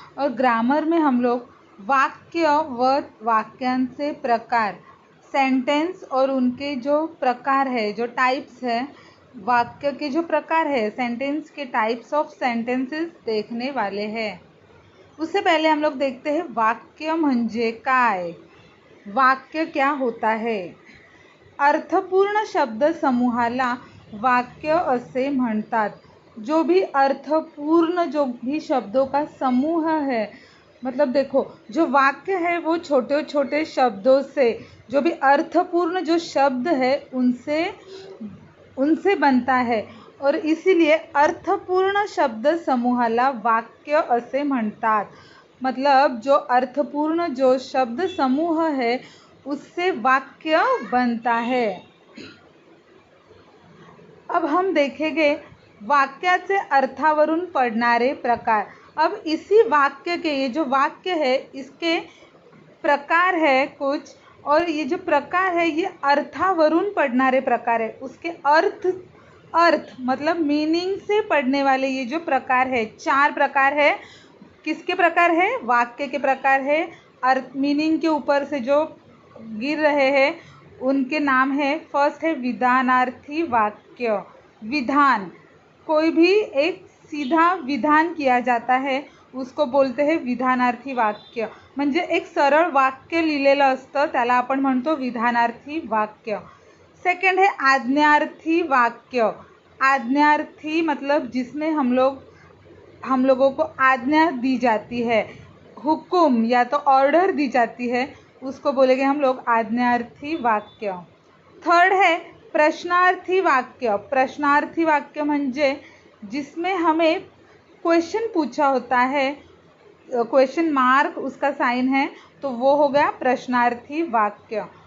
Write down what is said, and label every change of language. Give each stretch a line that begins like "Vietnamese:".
Hindi: और ग्रामर में हम लोग
Marathi: वाक्य व वाक्यांचे प्रकार,
Hindi: सेंटेंस और उनके जो प्रकार है, जो टाइप्स है, वाक्य के जो प्रकार है, सेंटेंस के टाइप्स ऑफ सेंटेंसेस देखने वाले हैं। उससे पहले हम लोग देखते हैं
Marathi: वाक्य म्हणजे काय,
Hindi: वाक्य क्या होता है।
Marathi: अर्थपूर्ण शब्द समूहाला वाक्य असे म्हणतात।
Hindi: जो भी अर्थपूर्ण, जो भी शब्दों का समूह है, मतलब देखो जो वाक्य है वो छोटे छोटे शब्दों से, जो भी अर्थपूर्ण जो शब्द है उनसे बनता है। और इसीलिए
Marathi: अर्थपूर्ण शब्द समूहाला वाक्य असे म्हणतात।
Hindi: मतलब जो अर्थपूर्ण जो शब्द समूह है उससे वाक्य बनता है। अब हम देखेंगे
Marathi: वाक्याचे अर्थावरून पडणारे प्रकार।
Hindi: अब इसी वाक्य के, ये जो वाक्य है इसके प्रकार है कुछ, और ये जो प्रकार है
Marathi: ये अर्थावरून पडणारे प्रकार
Hindi: है। उसके अर्थ मतलब मीनिंग से पढ़ने वाले ये जो प्रकार है, 4 प्रकार है। किसके प्रकार है? वाक्य के प्रकार है। अर्थ मीनिंग के ऊपर से जो गिर रहे हैं उनके नाम है। फर्स्ट है विधानार्थी वाक्य। विधान, कोई भी एक सीधा विधान किया जाता है उसको बोलते हैं विधानार्थी वाक्य।
Marathi: म्हणजे एक सरळ वाक्य लिहिलेलं असतं त्याला आपण म्हणतो विधानार्थी वाक्य।
Hindi: सेकंड है आज्ञार्थी वाक्य। आज्ञार्थी मतलब जिसमें हम लोगों को आज्ञा दी जाती है, हुक्म या तो ऑर्डर दी जाती है, उसको बोलेंगे हम लोग आज्ञार्थी वाक्य। थर्ड है प्रश्नार्थी वाक्य।
Marathi: प्रश्नार्थी वाक्य म्हणजे
Hindi: जिसमें हमें क्वेश्चन पूछा होता है, क्वेश्चन मार्क उसका साइन है, तो वो हो गया प्रश्नार्थी वाक्य।